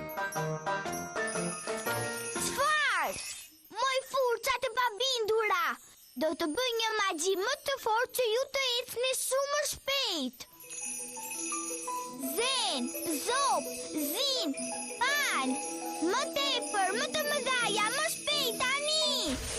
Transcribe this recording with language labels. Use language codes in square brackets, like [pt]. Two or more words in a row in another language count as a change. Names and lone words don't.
[sq] Çfarë? Moj furça të pabindura. Do të bëj një magji më të fortë që ju të ecni shumë më shpejt. Zen, zop, zin, pan, më tepër, më të mëdhaja, më shpejt tani.